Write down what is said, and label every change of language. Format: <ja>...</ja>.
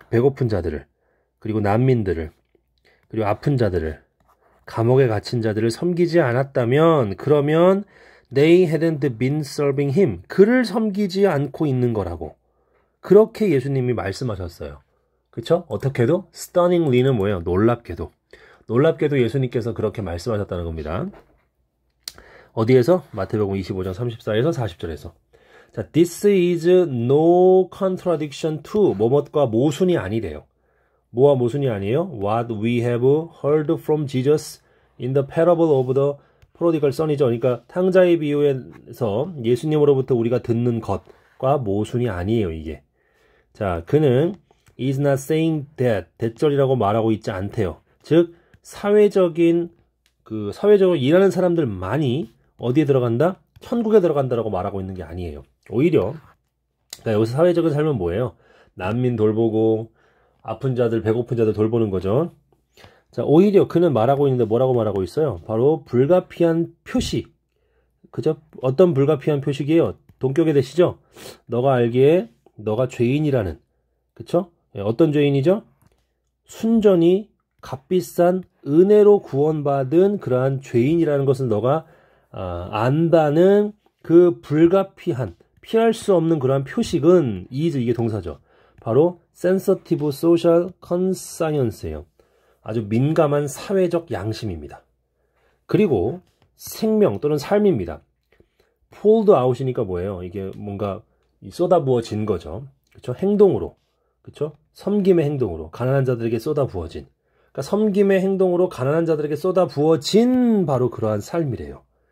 <ko>배고픈 자들을, 그리고 난민들을, 그리고 아픈 자들을, 감옥에 갇힌 자들을 섬기지 않았다면, 그러면</ko> <en>they hadn't been serving him,</en> <ko>그를 섬기지 않고 있는 거라고. 그렇게 예수님이 말씀하셨어요. 그쵸? 어떻게도? stunningly는 뭐예요? 놀랍게도. 놀랍게도 예수님께서 그렇게 말씀하셨다는 겁니다. 어디에서? 마태복음 25장 34에서 40절에서.</ko> <en>자, this is no contradiction to</en> <ko>뭐뭇과 모순이 아니래요. 뭐와 모순이 아니에요?</ko> <en>What we have heard from Jesus in the parable of the prodigal son이죠.</en> <ko>그러니까 탕자의 비유에서 예수님으로부터 우리가 듣는 것과 모순이 아니에요, 이게. 자, 그는</ko> <en>is not saying that</en> <ko>대절이라고 말하고 있지 않대요. 즉 사회적으로 일하는 사람들만이 어디에 들어간다? 천국에 들어간다라고 말하고 있는 게 아니에요. 오히려 그러니까 여기서 사회적인 삶은 뭐예요? 난민 돌보고 아픈 자들, 배고픈 자들 돌보는 거죠. 자, 오히려 그는 말하고 있는데 뭐라고 말하고 있어요? 바로 불가피한 표식. 그죠? 어떤 불가피한 표식이에요? 동격에 되시죠? 너가 알기에 너가 죄인이라는. 그쵸? 어떤 죄인이죠? 순전히 값비싼 은혜로 구원받은 그러한 죄인이라는 것을 너가 안다는 그 불가피한, 피할 수 없는 그러한 표식은 이게 동사죠. 바로</ko> <en>sensitive social conscience예요.</en> <ko>아주 민감한 사회적 양심입니다. 그리고 생명 또는 삶입니다.</ko> <en>pulled out</en> <ko>이니까 뭐예요? 이게 뭔가 쏟아부어진 거죠. 그렇죠? 행동으로. 그렇죠? 섬김의 행동으로 가난한 자들에게 쏟아부어진. 그러니까 섬김의 행동으로 가난한 자들에게 쏟아부어진 바로 그러한 삶이래요.</ko>